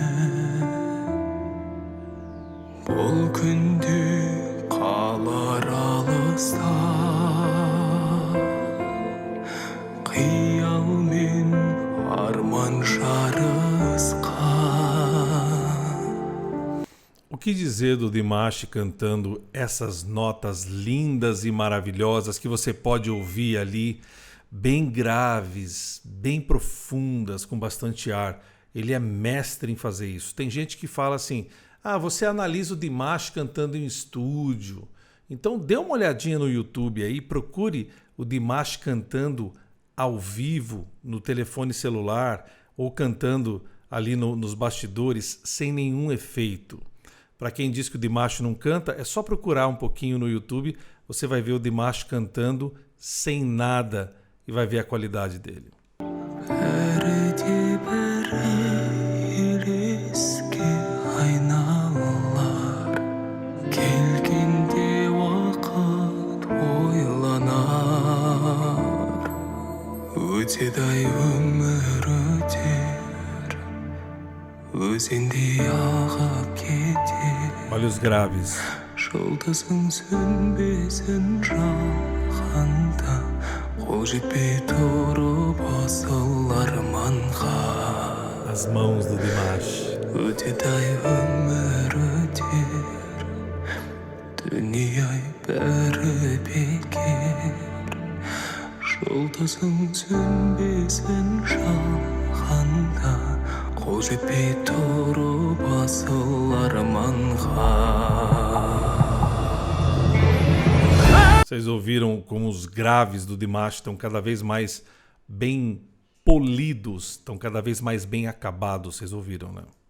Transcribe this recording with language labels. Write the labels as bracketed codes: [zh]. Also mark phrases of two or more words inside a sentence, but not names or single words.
[kk] Бұл күнде қалар алыста, қиял мен арман жарысқан. [pt] O que dizer do Dimash cantando essas notas lindas e maravilhosas que você pode ouvir ali, bem graves, bem profundas, com bastante ar. Ele é mestre em fazer isso. Tem gente que fala assim, você analisa o Dimash cantando em estúdio. Então dê uma olhadinha no YouTube aí, procure o Dimash cantando ao vivo, no telefone celular, ou cantando ali nos bastidores, sem nenhum efeito. Para quem diz que o Dimash não canta, é só procurar um pouquinho no YouTube, você vai ver o Dimash cantando sem nada e vai ver a qualidade dele. [kk] Өтеді-ай өмір өтер, өзендей ағып кетер. [pt] Olha os graves. [kk] Жұлдызың сөнбесін жағанда, қол жетпей тұрып асыл арманға. [pt] As mãos do Dimash. [kk] Өтеді-ай өмір өтер, дүние-ай бәрі бекер. Жұлдызың сөнбесін жағанда, қол жетпей тұрып асыл арманға. [pt] Vocês ouviram como os graves do Dimash estão cada vez mais bem polidos, estão cada vez mais bem acabados, vocês ouviram, né?